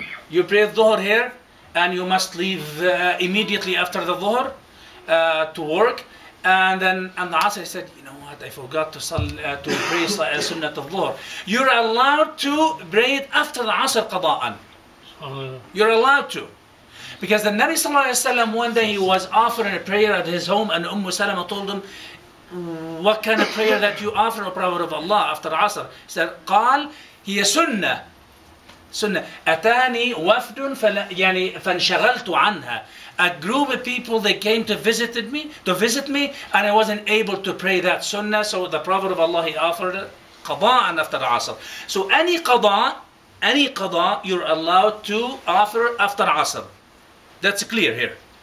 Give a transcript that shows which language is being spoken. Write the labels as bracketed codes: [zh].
[en] You pray Dhuhr here and you must leave immediately after the Dhuhr to work, and then on the Asr he said, you know what, I forgot to pray Sunnat al-Dhuhr. You're allowed to pray it after the Asr qada'an. You're allowed to. Because the Nabi sallallahu alayhi wa sallam, one day he was offering a prayer at his home, and Salama told him, what kind of prayer that you offer, O Prophet of Allah, after Asr? He said, [ar] قال هي سنة أتاني وفد فانشغلت عنها. [en] A group of people, they came to visit me, and I wasn't able to pray that sunnah. So the Prophet of Allah, he offered qada'an after Asr. So any qada, you're allowed to offer after Asr. That's clear here.